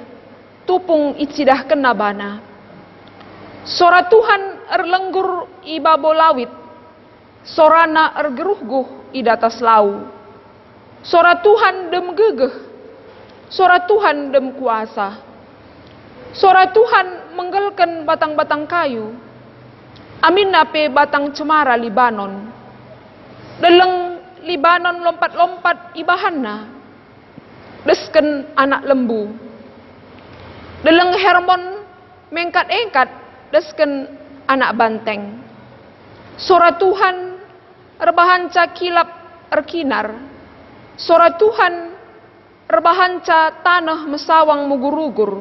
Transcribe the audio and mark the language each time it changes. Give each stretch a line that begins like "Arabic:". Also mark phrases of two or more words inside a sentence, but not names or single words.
Batak Karo: Tupung icidah kenabana. Sora Tuhan erlenggur i babo lawit, sorana ergeruh-guh i datas lau. Sora Tuhan dem gegeh, sora Tuhan dem kuasa. Sora Tuhan menggelken batang-batang kayu, amin nape batang cemara Libanon. Deleng Libanon lompat-lompat ibahanna, desken anak lembu. Deleng Hermon mengkat-engkat, desken anak banteng. Sora Tuhan erbahanca kilap erkinar. Sora Tuhan erbahanca tanah mesawang mugurugur.